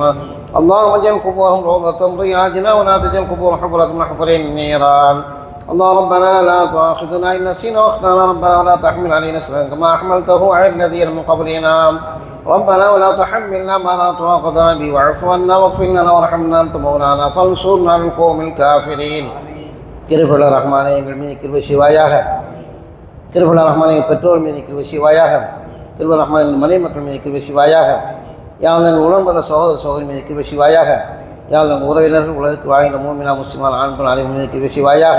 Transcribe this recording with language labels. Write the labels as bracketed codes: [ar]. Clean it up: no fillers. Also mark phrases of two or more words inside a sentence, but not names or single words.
[ar] اللهم اجعل قبورهم روضة رياضنا ولا تجعل قبورهم حفرة من حفر النيران. اللهم ربنا لا تؤاخذنا إن نسينا واخطأنا ربنا ولا تحمل علينا إصرا كما حملته على الذين من قبلنا ربنا ولا تحملنا ما لا طاقة لنا به واعف عنا واغفر لنا وارحمنا أنت مولانا فانصرنا على القوم الكافرين. [ta] கிருபையுள்ள ரஹ்மானே எங்கள் மீது கிருபை செய்வாயாக. கிருபையுள்ள ரஹ்மானே எங்கள் பெற்றோர் மீது கிருபை செய்வாயாக. கிருபையுள்ள ரஹ்மானே எங்கள் மனைவி மக்கள் மீது கிருபை செய்வாயாக. யாவ் எங்கள் உடன்பட சகோதர சகோதரி மீது கிருபை செய்வாயாக. யாவ் எங்கள் உறவினர்கள் உலகத்தில் வாழ்கின்ற மூமினா முஸ்லிமான ஆண்கள் அனைவரும் மீது கிருபை செய்வாயாக.